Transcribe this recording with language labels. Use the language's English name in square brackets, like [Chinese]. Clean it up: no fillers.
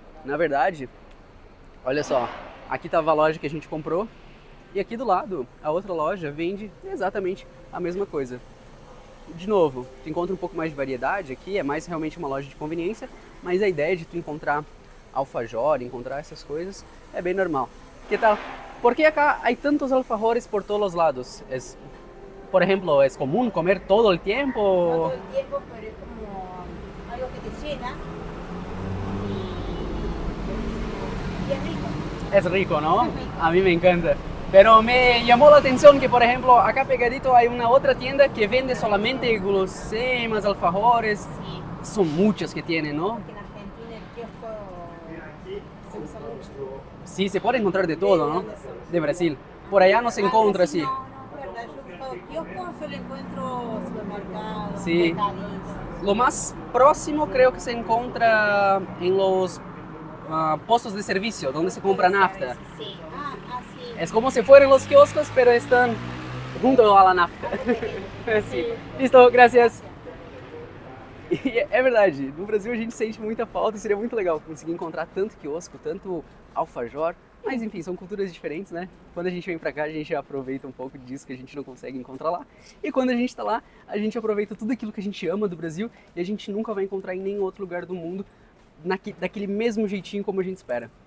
[Portuguese] Na verdade, olha só, aqui tava a loja que a gente comprou e aqui do lado, a outra loja vende exatamente a mesma coisa. De novo, tu encontra um pouco mais de variedade aqui, é mais realmente uma loja de conveniência, mas a ideia de tu encontrar alfajor, encontrar essas coisas, é bem normal. [Spanish] Que tal? ¿Por qué acá hay tantos alfajores por todos los lados? Por ejemplo, ¿es común comer todo el tiempo? No todo el tiempo, pero es como algo que te llena y es rico. Es rico, ¿no? Es rico. A mí me encanta. Pero me llamó la atención que, por ejemplo, acá pegadito hay una otra tienda que vende solamente guloseimas, alfajores. Sí, Son muchas que tienen, ¿no? porque en Argentina el kiosco se usa mucho. Sí, se puede encontrar de todo, ¿no? ¿De dónde son? De Brasil. Por allá no se encuentra así. No, no, es verdad, yo busco kioscos, solo encuentro supermercados, Sí. mercaditos. Lo más próximo creo que se encuentra en los postos de servicio, donde se compra nafta. Sí, sí. Es como si fueran los kioscos, pero están junto a la nafta. Sí. Listo, gracias. [Portuguese] E é verdade, no Brasil a gente sente muita falta e seria muito legal conseguir encontrar tanto quiosco, tanto alfajor. Mas enfim, são culturas diferentes, né? Quando a gente vem pra cá, a gente aproveita um pouco disso que a gente não consegue encontrar lá. E quando a gente tá lá, a gente aproveita tudo aquilo que a gente ama do Brasil e a gente nunca vai encontrar em nenhum outro lugar do mundo daquele mesmo jeitinho como a gente espera.